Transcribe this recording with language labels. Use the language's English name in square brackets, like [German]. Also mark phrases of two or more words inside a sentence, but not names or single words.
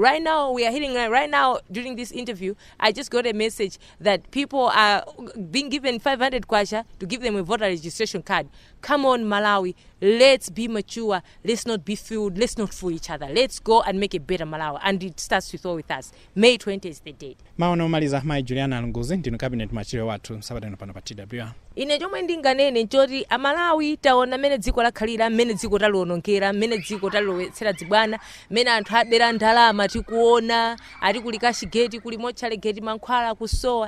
[English] Right now, during this interview, I just got a message that people are being given 500 kwacha to give them a voter registration card. Come on, Malawi, let's be mature. Let's not be fooled. Let's not fool each other. Let's go and make a better Malawi. And it starts with us. May 20 is the date. [Nyanja] Maono maliza mai Juliana Lunguzi, ndinu [English] cabinet material [Nyanja] watu sabata pano pa TWR. Ine chomwe ndinganene nchoti amalawi taona mene dziko lakhalira, mene dziko talionongera, mene dziko talowetsera dzibwana, mene anthu adera ndalama tikuona, ati kuli kashigeti, kuli mochale geti mankhwala kusowa.